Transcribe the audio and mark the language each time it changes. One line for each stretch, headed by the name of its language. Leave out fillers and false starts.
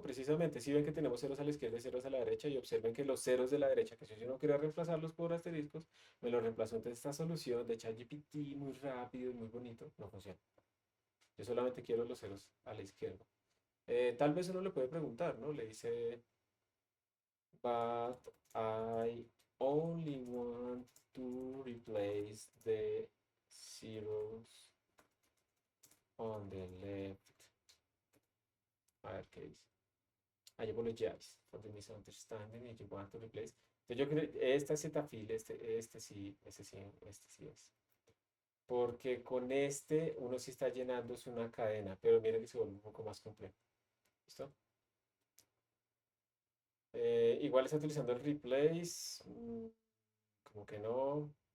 Spanish: Precisamente, si ven que tenemos ceros a la izquierda y ceros a la derecha, y observen que los ceros de la derecha, que si yo no quiero reemplazarlos por asteriscos, me lo reemplazó. Entonces esta solución de ChatGPT muy rápido y muy bonito no funciona. Yo solamente quiero los ceros a la izquierda. Tal vez uno le puede preguntar, ¿no?
English: Le dice, but I only want to replace the zeros on the left.
Spanish: A ver qué dice.
English: I apologize for the misunderstanding if you want to replace.
Spanish: Entonces yo creo esta Zetafil, este sí es. Porque con este uno sí está llenándose una cadena, pero miren que se vuelve un poco más complejo. ¿Listo? Igual está utilizando el replace. Como que no.